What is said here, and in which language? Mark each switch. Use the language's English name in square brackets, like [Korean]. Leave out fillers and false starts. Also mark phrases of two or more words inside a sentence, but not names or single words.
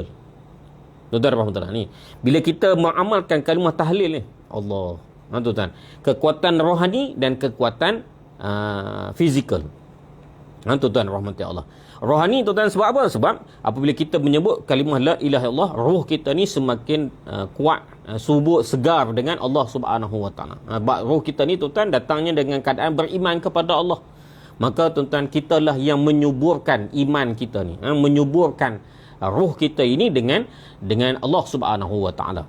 [Malay] Tuan-tuan rahmatullah, ni bila kita mengamalkan kalimah tahlil ni, Allah, tuan-tuan, kekuatan rohani dan kekuatan fizikal. Tuan-tuan rahmatullah, rohani tuan-tuan, sebab apa? Sebab apabila kita menyebut kalimah [Arabic] لا إله إلا الله, [Malay] roh kita ni semakin kuat, subur, segar dengan Allah [Arabic] سبحانه وتعالى. [Malay] Roh kita ni tuan-tuan datangnya dengan keadaan beriman kepada Allah. Maka tuan-tuan, kitalah yang menyuburkan iman kita ni, menyuburkan roh kita ini dengan Allah [Arabic] سبحانه وتعالى.